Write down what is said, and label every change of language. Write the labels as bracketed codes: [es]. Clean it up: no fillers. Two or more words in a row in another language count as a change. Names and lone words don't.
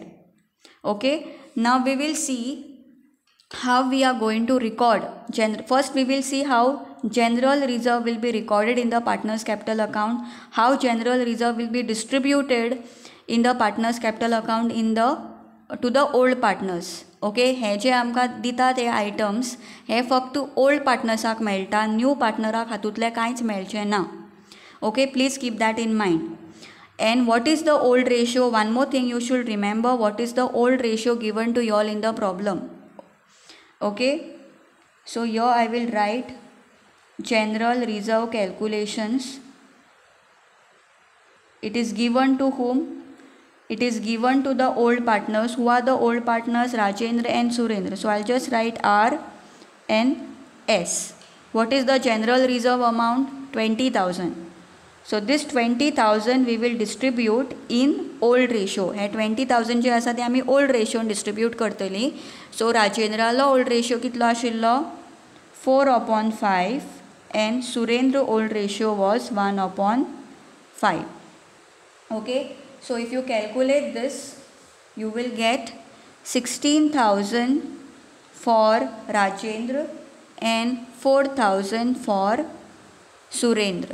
[en] Okay, now we will see how we are going to record. First we will see how general reserve will be recorded in the partner's capital account, how general reserve will be distributed in the partners capital account to the old partners. ओके, [kok] हे जे आमकां दितात हे आयटम्स हे फक्त ओल्ड पार्टनर्साक मेळटा, न्यू पार्टनराक हातूंतले कांयच मेळचें ना. [en] okay, please keep that in mind. And what is the old ratio? One more thing you should remember, what is the old ratio given to you all in the problem. Okay, so here I will write general reserve calculations. It is given to whom? It is given to the old partners. Who are the old partners? Rajendra and Surendra. So I'll just write R and S. What is the general reserve amount? 20,000. So this 20,000 we will distribute in old ratio. [kok] हे 20,000 जे आसा ते आमी [en] old ratio [kok] distribute करतली. So राजेंद्रालो [en] old ratio [kok] कितलो आशिल्लो? [en] 4/5 and Surendra old ratio was 1/5. Okay, so if you calculate this, you will get 16,000 for Rajendra and 4,000 for Surendra.